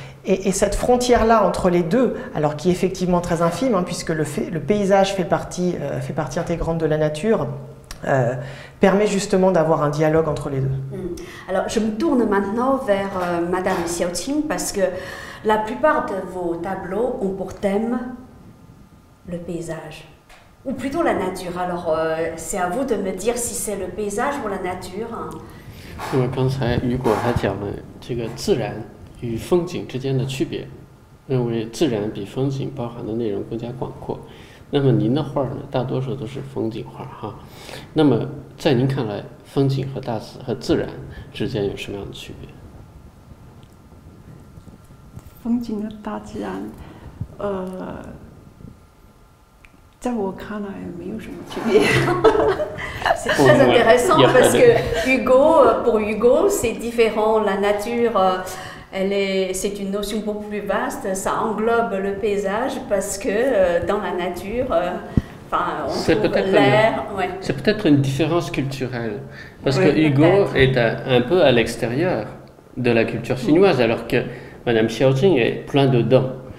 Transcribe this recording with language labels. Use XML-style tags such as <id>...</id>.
<fr>Et cette frontière-là entre les deux, alors qui est effectivement très infime, hein, puisque le paysage fait partie intégrante de la nature, permet justement d'avoir un dialogue entre les deux. Alors, je me tourne maintenant vers Madame Xiaoqing, parce que la plupart de vos tableaux ont pour thème le paysage, ou plutôt la nature. Alors, c'est à vous de me dire si c'est le paysage ou la nature.</fr> <zh>那么刚才雨果他讲了这个自然与风景之间的区别，认为自然比风景包含的内容更加广阔。那么您的画呢，大多数都是风景画哈。那么在您看来，风景和自然之间有什么样的区别？风景和大自然，在我看来没有什么区别。</zh> <fr>C'est très intéressant parce que pour Hugo, c'est différent. La nature, c'est une notion beaucoup plus vaste. Ça englobe le paysage parce que dans la nature, on trouve l'air. Ouais. C'est peut-être une différence culturelle parce que Hugo est un peu à l'extérieur de la culture chinoise, alors que Madame Xiaoqing est plein dedans.</fr>